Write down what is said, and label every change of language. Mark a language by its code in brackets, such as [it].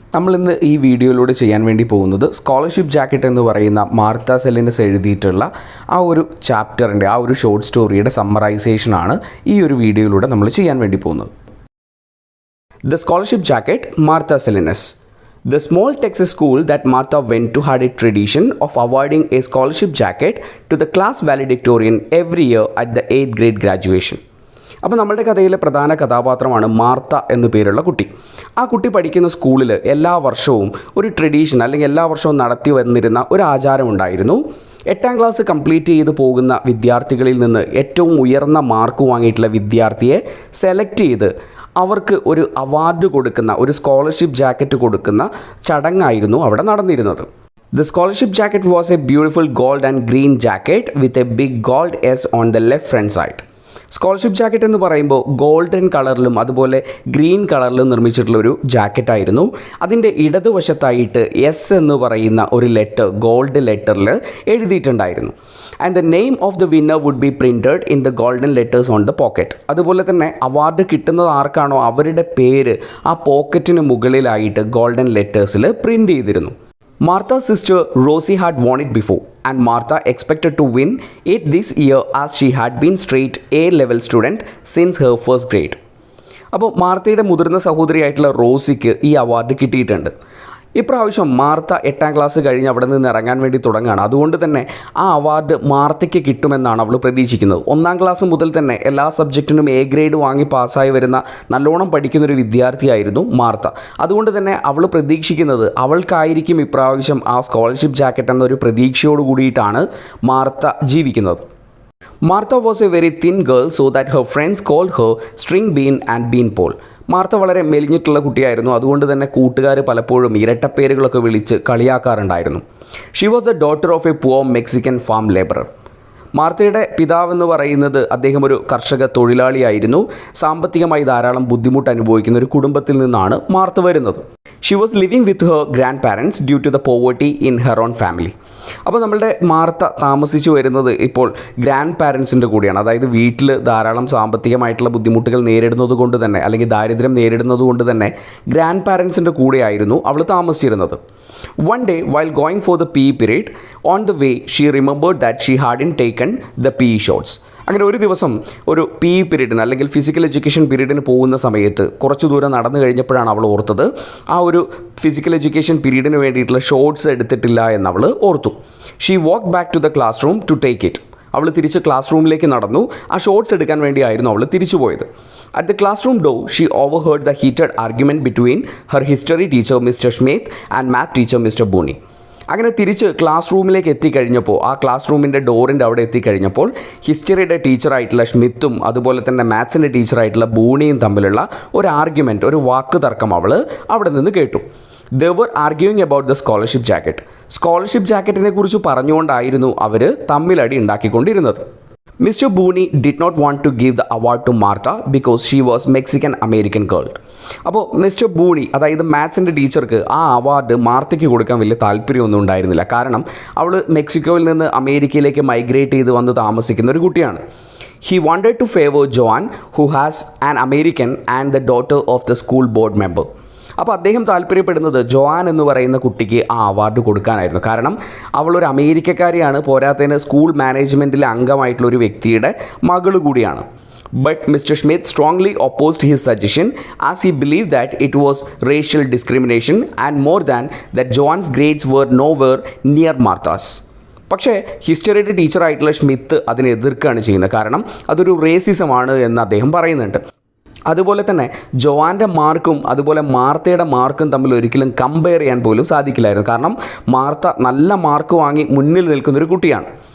[ml] നമ്മളിന്ന് ഈ വീഡിയോയിലൂടെ ചെയ്യാൻ വേണ്ടി പോകുന്നത് സ്കോളർഷിപ്പ് ജാക്കറ്റ് എന്ന് പറയുന്ന മാർത്ത സെലിനസ് എഴുതിയിട്ടുള്ള ആ ഒരു ചാപ്റ്ററിൻ്റെ ആ ഒരു ഷോർട്ട് സ്റ്റോറിയുടെ സമ്മറൈസേഷനാണ് ഈ ഒരു വീഡിയോയിലൂടെ നമ്മൾ ചെയ്യാൻ വേണ്ടി പോകുന്നത്. [en] The scholarship jacket, Martha Salinas. The small Texas school that Martha went to had a tradition of awarding a scholarship jacket to the class valedictorian every year at the 8th grade graduation. [ml] അപ്പോൾ നമ്മളുടെ കഥയിലെ പ്രധാന കഥാപാത്രമാണ് Martha എന്നു പേരുള്ള കുട്ടി. ആ കുട്ടി പഠിക്കുന്ന സ്കൂളിൽ എല്ലാ വർഷവും ഒരു ട്രഡീഷൻ അല്ലെങ്കിൽ എല്ലാ വർഷവും നടത്തി വന്നിരുന്ന ഒരു ആചാരമുണ്ടായിരുന്നു. 8ാം ക്ലാസ് കംപ്ലീറ്റ് ചെയ്ത് പോകുന്ന വിദ്യാർത്ഥികളിൽ നിന്ന് ഏറ്റവും ഉയർന്ന മാർക്ക് വാങ്ങിയിട്ടുള്ള വിദ്യാർത്ഥിയെ സെലക്ട് ചെയ്ത് അവർക്ക് ഒരു അവാർഡ് കൊടുക്കുന്ന, ഒരു സ്കോളർഷിപ്പ് ജാക്കറ്റ് കൊടുക്കുന്ന ചടങ്ങായിരുന്നു അവിടെ നടന്നിരുന്നത്. [en] The scholarship jacket was a beautiful gold and green jacket with a big gold S on the left front side. [ml] Scholarship jacket എന്ന് പറയുമ്പോൾ ഗോൾഡൻ കളറിലും അതുപോലെ ഗ്രീൻ കളറിലും നിർമ്മിച്ചിട്ടുള്ളൊരു ജാക്കറ്റായിരുന്നു. അതിൻ്റെ ഇടതുവശത്തായിട്ട് എസ് എന്ന് പറയുന്ന ഒരു letter gold ലെറ്ററിൽ എഴുതിയിട്ടുണ്ടായിരുന്നു. [en] And the name of the winner would be printed in the golden letters on the pocket. [ml] അതുപോലെ തന്നെ അവാർഡ് കിട്ടുന്നത് ആർക്കാണോ അവരുടെ പേര് ആ പോക്കറ്റിന് മുകളിലായിട്ട് ഗോൾഡൻ ലെറ്റേഴ്സിൽ പ്രിൻ്റ് ചെയ്തിരുന്നു. [en] Martha's sister Rosie had won it before, and Martha expected to win it this year as she had been straight A-level student since her first grade. [ml] അപ്പോൾ മാർത്തയുടെ മുതിർന്ന സഹോദരിയായിട്ടുള്ള റോസിക്ക് ഈ അവാർഡ് കിട്ടിയിട്ടുണ്ട്. ഇപ്രാവശ്യം മാർത്ത 8ാം ക്ലാസ് കഴിഞ്ഞ് അവിടെ നിന്ന് ഇറങ്ങാൻ വേണ്ടി തുടങ്ങുകയാണ്. അതുകൊണ്ട് തന്നെ ആ അവാർഡ് മാർത്തയ്ക്ക് കിട്ടുമെന്നാണ് അവൾ പ്രതീക്ഷിക്കുന്നത്. 1ാം ക്ലാസ് മുതൽ തന്നെ എല്ലാ സബ്ജക്റ്റിനും A ഗ്രേഡ് വാങ്ങി പാസ്സായി വരുന്ന നല്ലോണം പഠിക്കുന്നൊരു വിദ്യാർത്ഥിയായിരുന്നു മാർത്ത. അതുകൊണ്ട് തന്നെ അവൾ പ്രതീക്ഷിക്കുന്നത് അവൾക്കായിരിക്കും ഇപ്രാവശ്യം ആ സ്കോളർഷിപ്പ് ജാക്കറ്റ് എന്നൊരു പ്രതീക്ഷയോട് കൂടിയിട്ടാണ് മാർത്ത ജീവിക്കുന്നത്. [en] Martha was a very thin girl so that her friends called her String Bean and Bean Pole. [ml] Martha വളരെ മെലിഞ്ഞിട്ടുള്ള കുട്ടിയായിരുന്നു. അതുകൊണ്ട് തന്നെ കൂട്ടുകാർ പലപ്പോഴും ഇരട്ടപ്പേരുകളൊക്കെ വിളിച്ച് കളിയാക്കാറുണ്ടായിരുന്നു. [en] She was the daughter of a poor Mexican farm labourer. [ml] മാർത്തയുടെ പിതാവെന്ന് പറയുന്നത് അദ്ദേഹം ഒരു കർഷക തൊഴിലാളിയായിരുന്നു. സാമ്പത്തികമായി ധാരാളം ബുദ്ധിമുട്ട് അനുഭവിക്കുന്ന ഒരു കുടുംബത്തിൽ നിന്നാണ് മാർത്ത വരുന്നത്. [en] She was living with her grandparents due to the poverty in her own family. [ml] അപ്പോൾ നമ്മളുടെ മാർത്ത താമസിച്ചു വരുന്നത് ഇപ്പോൾ ഗ്രാൻഡ് പാരൻസിൻ്റെ കൂടെയാണ്. അതായത് വീട്ടിൽ ധാരാളം സാമ്പത്തികമായിട്ടുള്ള ബുദ്ധിമുട്ടുകൾ നേരിടുന്നത് കൊണ്ട് തന്നെ അല്ലെങ്കിൽ ദാരിദ്ര്യം നേരിടുന്നത് കൊണ്ട് തന്നെ ഗ്രാൻഡ് പാരൻസിൻ്റെ കൂടെയായിരുന്നു അവൾ താമസിച്ചിരുന്നത്. [en] One day, while going for the PE period, on the way, she remembered that she hadn't taken the PE shorts. [ml] അങ്ങനെ ഒരു ദിവസം ഒരു PE പീരീഡിന് അല്ലെങ്കിൽ ഫിസിക്കൽ എഡ്യൂക്കേഷൻ പീരീഡിന് പോകുന്ന സമയത്ത് കുറച്ച് ദൂരം നടന്നു കഴിഞ്ഞപ്പോഴാണ് അവൾ ഓർത്തത് ആ ഒരു ഫിസിക്കൽ എഡ്യൂക്കേഷൻ പീരീഡിന് വേണ്ടിയിട്ടുള്ള ഷോർട്സ് എടുത്തിട്ടില്ല എന്നവൾ ഓർത്തു. [en] She walk back to the classroom to take it. [ml] അവൾ തിരിച്ച് ക്ലാസ് റൂമിലേക്ക് നടന്നു. ആ ഷോർട്സ് എടുക്കാൻ വേണ്ടിയായിരുന്നു അവൾ തിരിച്ചു പോയത്. [en] At the classroom door, she overheard the heated argument between her history teacher, Mr. Smith, and math teacher, Mr. Booney. [ml] അങ്ങനെ തിരിച്ച് ക്ലാസ് റൂമിലേക്ക് എത്തിക്കഴിഞ്ഞപ്പോൾ ആ ക്ലാസ് റൂമിൻ്റെ ഡോറിൻ്റെ അവിടെ എത്തിക്കഴിഞ്ഞപ്പോൾ ഹിസ്റ്ററിയുടെ ടീച്ചറായിട്ടുള്ള സ്മിത്തും അതുപോലെ തന്നെ മാത്സിൻ്റെ ടീച്ചറായിട്ടുള്ള ബൂണിയും തമ്മിലുള്ള ഒരു ആർഗ്യുമെൻറ്റ്, ഒരു വാക്ക് തർക്കം അവൾ അവിടെ നിന്ന് കേട്ടു. [en] They were arguing about the scholarship jacket. [ml] Scholarship ജാക്കറ്റിനെ കുറിച്ച് പറഞ്ഞുകൊണ്ടായിരുന്നു അവർ തമ്മിലടി ഉണ്ടാക്കിക്കൊണ്ടിരുന്നത്. [en] Mr. Booney did not want to give the award to Martha because she was Mexican-American girl. [ml] അപ്പോൾ മിസ്റ്റർ ബൂണി, അതായത് മാത്സിൻ്റെ ടീച്ചർക്ക് ആ അവാർഡ് മാർത്തയ്ക്ക് കൊടുക്കാൻ വലിയ താല്പര്യമൊന്നും ഉണ്ടായിരുന്നില്ല. കാരണം അവൾ മെക്സിക്കോയിൽ നിന്ന് അമേരിക്കയിലേക്ക് മൈഗ്രേറ്റ് ചെയ്ത് വന്ന് താമസിക്കുന്ന ഒരു കുട്ടിയാണ്. [en] He wanted to favor Joan, who has an American and the daughter of the school board member. [ml] അപ്പോൾ അദ്ദേഹം താല്പര്യപ്പെടുന്നത് ജോആൻ എന്ന് പറയുന്ന കുട്ടിക്ക് ആ അവാർഡ് കൊടുക്കാനായിരുന്നു. കാരണം അവളൊരു അമേരിക്കക്കാരിയാണ്, പോരാത്തതിന് സ്കൂൾ മാനേജ്മെൻറ്റിലെ അംഗമായിട്ടുള്ളൊരു വ്യക്തിയുടെ മകൾ കൂടിയാണ്. [en] But Mr. Smith strongly opposed his suggestion as he believed that it was racial discrimination and more than that Joan's grades were nowhere near Martha's. [ml] പക്ഷേ ഹിസ്റ്ററിയുടെ ടീച്ചറായിട്ടുള്ള സ്മിത്ത് അതിനെ എതിർക്കുകയാണ് ചെയ്യുന്നത്. കാരണം അതൊരു റേസിസമാണ് എന്ന് അദ്ദേഹം പറയുന്നുണ്ട്. അതുപോലെ തന്നെ ജോആൻ്റെ മാർക്കും അതുപോലെ മാർത്തയുടെ മാർക്കും തമ്മിൽ ഒരിക്കലും കമ്പയർ ചെയ്യാൻ പോലും സാധിക്കില്ലായിരുന്നു. കാരണം മാർത്ത നല്ല മാർക്ക് വാങ്ങി മുന്നിൽ നിൽക്കുന്നൊരു കുട്ടിയാണ്.